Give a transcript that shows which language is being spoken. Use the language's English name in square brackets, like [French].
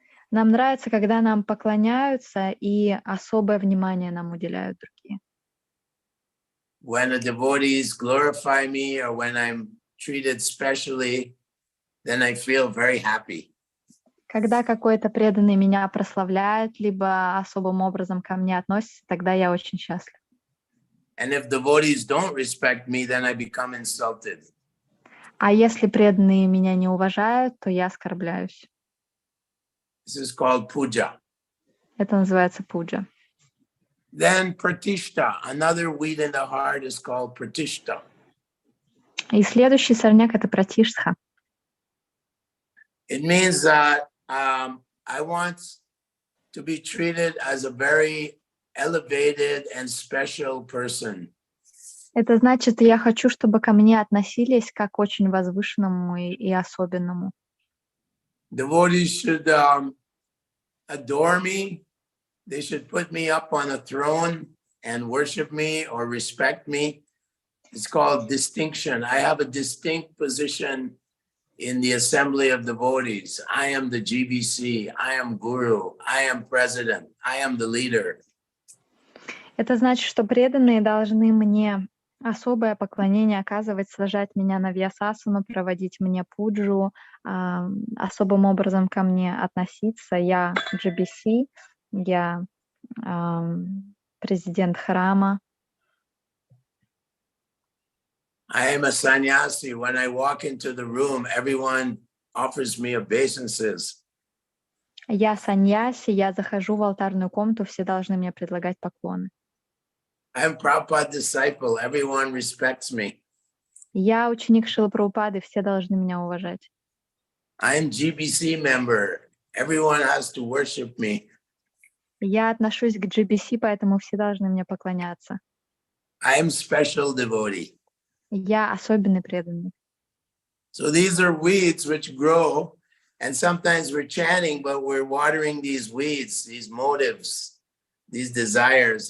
[Russian] Нам нравится, когда нам поклоняются и особое внимание нам уделяют другие. [English] When the devotees glorify me or when I'm treated specially, then I feel very happy. [Russian] Когда какой-то преданный меня прославляет, либо особым образом ко мне относится, тогда я очень счастлив. [English] And if devotees don't respect me, then I become insulted. [Russian] А если преданные меня не уважают, то я оскорбляюсь. [English] This is called puja. [Russian] Это называется пуджа. [English] Then pratishta, another weed in the heart is called pratishta. [Russian] И следующий сорняк — это пратиштха. [English] It means that I want to be treated as a very elevated and special person. [Russian] Это значит, я хочу, чтобы ко мне относились как к очень возвышенному и особенному. [English] Devotees should adore me. They should put me up on a throne and worship me or respect me. It's called distinction. I have a distinct position in the assembly of devotees. I am the GBC. I am guru. I am president. I am the leader. [Russian] Это значит, что преданные должны мне особое поклонение оказывать, сажать меня на вьясасану, проводить мне пуджу, особым образом ко мне относиться. Я GBC, я президент храма. [English] I am a sannyasi. When I walk into the room, everyone offers me obeisances. [Russian] Я саньяси, я захожу в алтарную комнату, все должны мне предлагать поклоны. [English] I am Prabhupada's disciple. Everyone respects me. [Russian] Я ученик Шрилы Прабхупады, все должны меня уважать. [English] I am GBC member. Everyone has to worship me. [Russian] Я отношусь к GBC, поэтому все должны мне поклоняться. [English] I am special devotee. [Russian] Я особенный преданный. [English] So these are weeds which grow, and sometimes we're chanting, but we're watering these weeds, these motives, these desires.